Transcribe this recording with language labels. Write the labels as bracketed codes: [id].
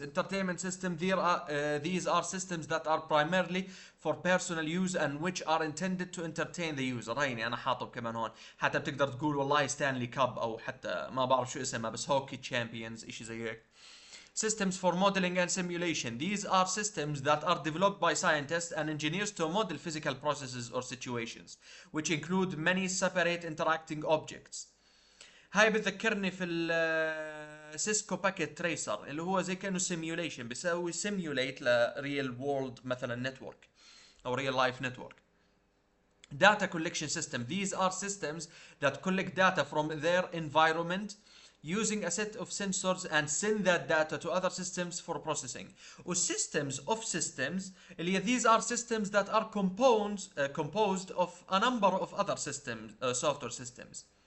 [en] Entertainment system, these are systems that are primarily for personal use and which are intended to entertain the user. [ar] هيني انا حاطب كمان هون، حتى بتقدر تقول والله ستانلي كاب او حتى ما بعرف شو اسمها بس هوكي تشامبيونز اشي زي هيك. [en] Systems for modeling and simulation. These are systems that are developed by scientists and engineers to model physical processes or situations, which include many separate interacting objects. [ar] هاي بتذكرني في السيسكو باكيت تريسر اللي هو زي كانه سيميوليشن، بيسوي سيميوليت لريل وورلد مثلا نتورك او ريل لايف نتورك. [en] Data collection system. These are systems that collect data from their environment using a set of sensors and send that data to other systems for processing. Systems of systems [ar] اللي هي [en] these are systems that are composed of a number of other systems, software systems.